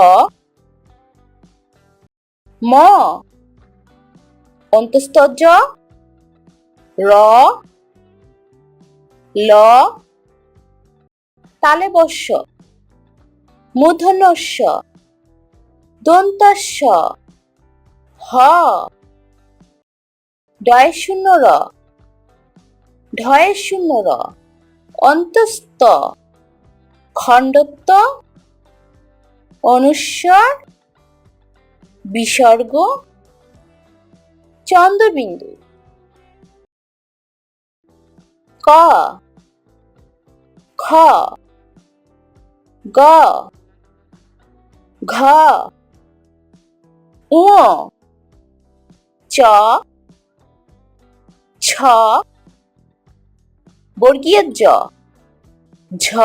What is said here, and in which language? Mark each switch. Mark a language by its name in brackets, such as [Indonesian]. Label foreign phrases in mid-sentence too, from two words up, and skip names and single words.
[Bangla] ম, অন্তস্থ জ, র, ল, তালব্য শ, মূর্ধন্য ষ, দন্ত্য স, হ, ডয় শূন্য র, ঢয় শূন্য র, অন্তস্থ, খণ্ডত্ব, অনুস্বার, বিসর্গ, চন্দ্রবিন্দু। ক, খ, গ, ঘ, ঙ, চ, ছ, বর্গীয় জ, ঝ,